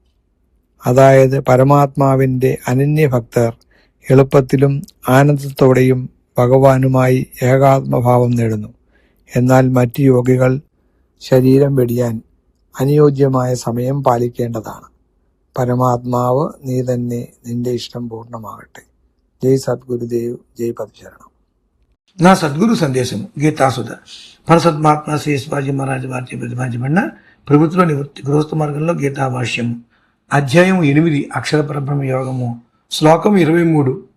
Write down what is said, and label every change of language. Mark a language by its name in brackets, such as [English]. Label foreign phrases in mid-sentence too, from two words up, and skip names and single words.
[Malayalam] അതായത് പരമാത്മാവിന്റെ അനന്യഭക്തർ എളുപ്പത്തിലും ആനന്ദത്തോടെയും ഭഗവാനുമായി ഏകാത്മഭാവം നേടുന്നു. എന്നാൽ മറ്റ് യോഗികൾ ശരീരം വെടിയാൻ അനുയോജ്യമായ സമയം പാലിക്കേണ്ടതാണ്. പരമാത്മാവ് നീ തന്നെ, നിന്റെ ഇഷ്ടം പൂർണ്ണമാകട്ടെ. [Telugu] జై సద్గురుదేవ్, జై పదశరణం. నా సద్గురు సందేశము గీతాసుధ పరసద్మాత్మ శ్రీ శివాజీ మహారాజు వారిచే ప్రతిపాదించబడిన ప్రభుత్వ నివృత్తి గృహస్థ మార్గంలో గీతా భాష్యము అధ్యాయం 8 అక్షర పరబ్రహ్మ యోగము శ్లోకం 23.